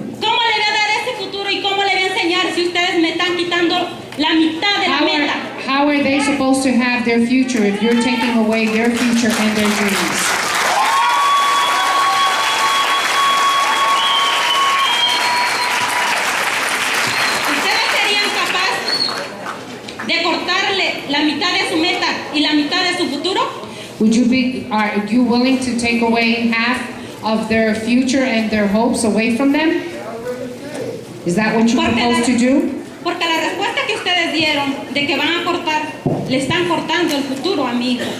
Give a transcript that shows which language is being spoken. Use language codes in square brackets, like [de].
[es] ¿Cómo le voy a dar ese futuro y cómo le voy a enseñar si ustedes me están quitando la mitad de la meta? [en] How are they supposed to have their future if you're taking away their future and their dreams? [es] ¿Ustedes serían capaces de cortarle la mitad de su meta y la mitad de su futuro? [en] Are you willing to take away half of their future and their hopes away from them? Is that what you propose to do? [es] Porque la respuesta que ustedes dieron de que van a cortar, le están cortando el futuro a mi hijo.